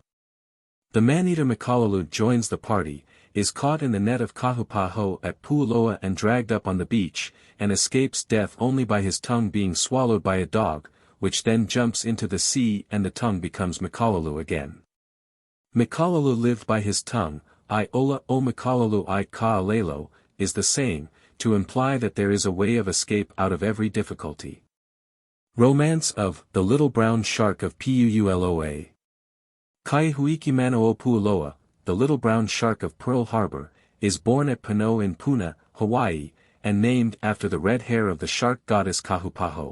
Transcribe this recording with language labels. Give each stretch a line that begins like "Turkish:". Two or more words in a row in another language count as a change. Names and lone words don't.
English: The man-eater Mikalulu joins the party, is caught in the net of Kahupaho at Puuloa and dragged up on the beach, and escapes death only by his tongue being swallowed by a dog, which then jumps into the sea and the tongue becomes Mikalulu again. Mikalulu lived by his tongue.
Hawaiian: I ola o Mikalulu I ka'alelo,
English: is the saying, to imply that there is a way of escape out of every difficulty. Romance of The Little Brown Shark of Puuloa. Kaihuiki Manoo Puuloa, the Little Brown Shark of Pearl Harbor, is born at Pano in Puna, Hawaii, and named after the red hair of the shark goddess Kahupaho.